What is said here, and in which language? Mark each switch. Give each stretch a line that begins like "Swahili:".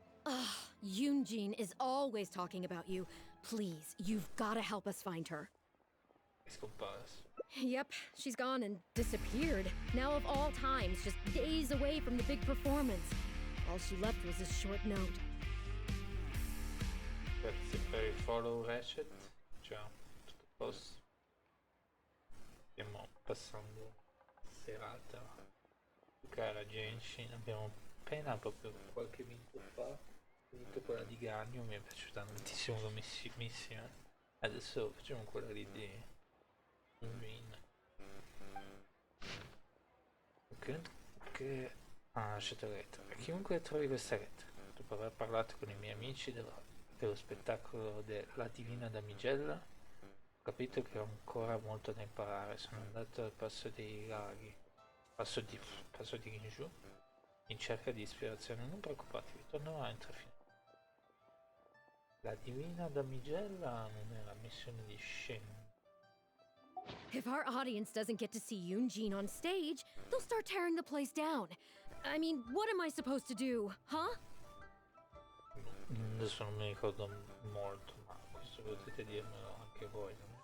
English: Ugh, Yoonjin is always talking about you. Please, you've gotta help us find her. Yep, she's gone and disappeared. Now of all times, just days away from the big performance. All she left was a short note.
Italian: Grazie per il follow Ratchet. Ciao, tutto a posto. Stiamo passando serata a giocare a Genshin. Abbiamo appena, proprio qualche minuto fa, finito quella di Gagno. Mi è piaciuta tantissimo come missione. Adesso facciamo quella lì di Win. Ok. Ah, lasciate la lettera. Chiunque trovi questa lettera, dopo aver parlato con i miei amici dello spettacolo della Divina Damigella, ho capito che ho ancora molto da imparare. Sono andato al Passo dei Laghi, passo di Ginju, in cerca di ispirazione. Non preoccupatevi, tornerò entro fine. La Divina Damigella non è la missione di Shen.
English: If our audience doesn't get to see Yoonjin on stage, they'll start tearing the place down. I mean, what am I supposed to do, huh?
Italian: Adesso non mi ricordo molto, ma questo potete dirmelo anche voi.